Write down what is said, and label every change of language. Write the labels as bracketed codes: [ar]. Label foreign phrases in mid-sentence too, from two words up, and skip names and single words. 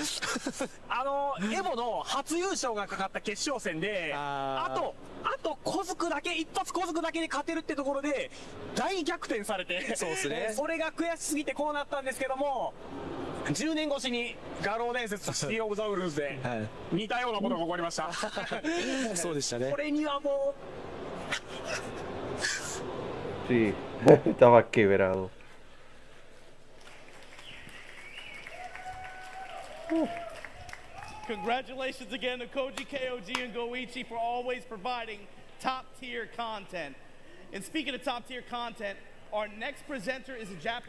[ja] エボの初優勝がかかった決勝戦で、あと小づくだけ、一発小づくだけで勝てるってところで大逆転されて、そうですね、それが悔しすぎてこうなったんですけども、10年越しに画廊伝説とシティオブザウルーズで似たようなことが起こりました。そうでしたね。これにはもう [es] Sí, estaba quebrado. [en] Congratulations again to Koji, KOG, and Goichi for always providing top-tier content. And speaking of top-tier content, our next presenter is a Japanese